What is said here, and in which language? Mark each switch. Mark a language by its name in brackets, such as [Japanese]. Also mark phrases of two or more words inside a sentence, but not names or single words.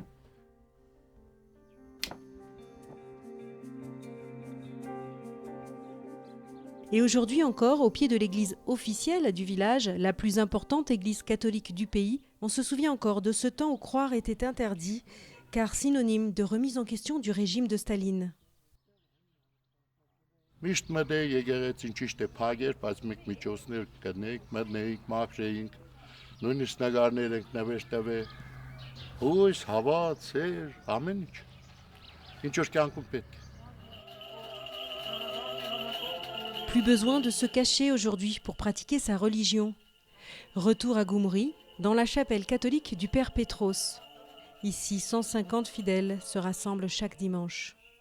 [French] Et aujourd'hui encore, au pied de l'église officielle du village, la plus importante église catholique du pays, on se souvient encore de ce temps où croire était interdit, car synonyme de remise en question du régime de Staline. [Armenian] Միշտ մտեի եկեղեցին ճիշտ է փագեր, բայց մենք միջոցներ կնեինք, մտնեինք, մաքրեինք, նույնիսկ նկարներ ենք նվեր տվել, հույս, հավատ, սեր, ամեն ինչ։ Ինչ որ կյանքում պետք է։ [French] Plus besoin de se cacher aujourd'hui pour pratiquer sa religion. Retour à Goumri, dans la chapelle catholique du Père Petros. Ici, 150 fidèles se rassemblent chaque dimanche.